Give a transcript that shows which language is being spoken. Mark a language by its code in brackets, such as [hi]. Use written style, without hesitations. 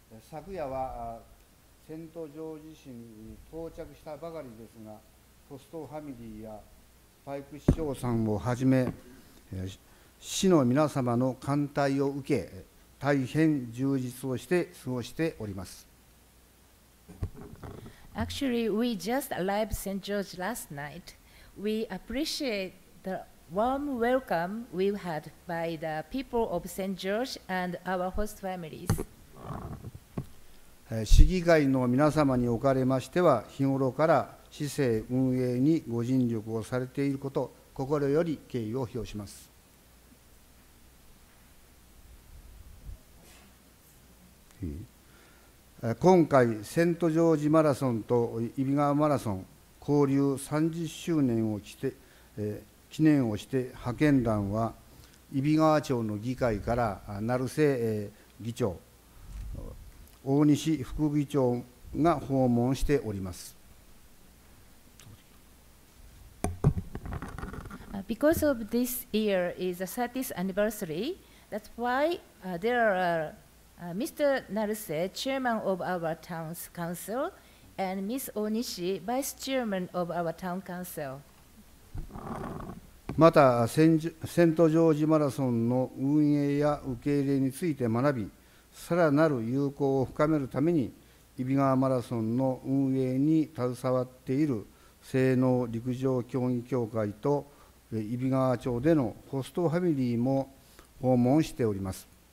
[ja] 昨夜はセントジョージ市に到着したばかりですが、ホストファミリーやパイク市長さんをはじめ、市の皆様の歓待を受け、大変充実をして過ごしております。 [en] Actually, we just arrived St. George last night. We appreciate the warm welcome we had by the people of St. George and our host families. [ja] 市議会の皆様におかれましては、日頃から市政運営にご尽力をされていること、心より敬意を表します。今回、セントジョージマラソンと揖斐川マラソン交流30周年を記念をして派遣団は、揖斐川町の議会から成瀬議長、大西副議長が訪問しております。 [en] Because of this year is the 30th anniversary, that's why there are Mr. Naruse, chairman of our town council, and Ms. Onishi, vice chairman of our town council. [ja] またセントジョージマラソンの運営や受け入れについて学び、さらなる友好を深めるために、揖斐川マラソンの運営に携わっている西濃陸上競技協会と揖斐川町でのホストファミリーも訪問しております。